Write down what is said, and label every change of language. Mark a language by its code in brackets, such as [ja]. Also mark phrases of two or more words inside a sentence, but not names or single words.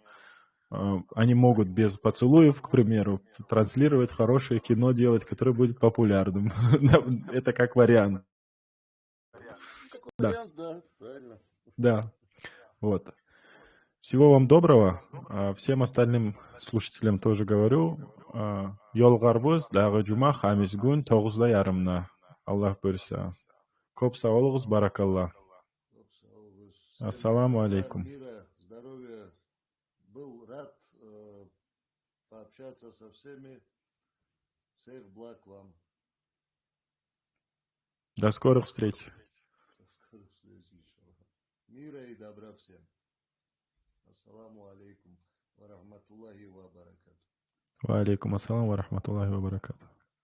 [ru] Они могут без поцелуев, к примеру, транслировать хорошее кино, делать, которое будет популярным. Это как вариант. Какой Да, вариант, да, правильно. да, вот. Всего вам доброго. Всем остальным слушателям тоже говорю. [uz] Yolg'arbuz dag'i juma xamisgun 9:30. Alloh buyursa. Ko'p sog' bo'ling'iz, barakalloh. [ru] Всем Ассаламу добра, алейкум. мира, здоровья. Был рад пообщаться со всеми. Всех благ вам. До скорых встреч. До скорых встреч, иншаллах. Мира и добра всем. [ar] السلام عليكم ورحمة الله وبركاته. وعليكم السلام ورحمة الله وبركاته.